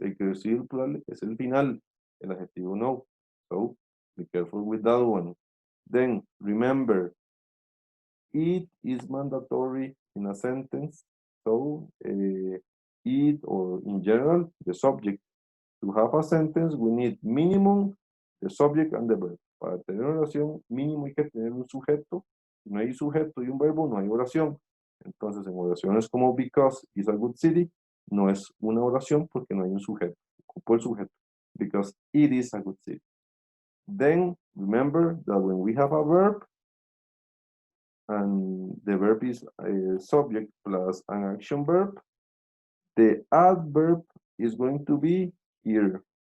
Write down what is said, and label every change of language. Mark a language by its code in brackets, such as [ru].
[es] El que recibe el plural es el final, el adjetivo no. [en] So be careful with that one. Then remember, it is mandatory in a sentence. So it or in general, the subject. To have a sentence, we need minimum the subject and the verb. [es] Para tener oración, mínimo hay que tener un sujeto. Si no hay sujeto y un verbo, no hay oración. Entonces, en oraciones como [en] because is a good city, [es] no es una oración porque no hay un sujeto. Ocupo el sujeto. [en] Because it is a good city. Then, remember that when we have a verb, and the verb is a subject plus an action verb, the adverb is going to be here.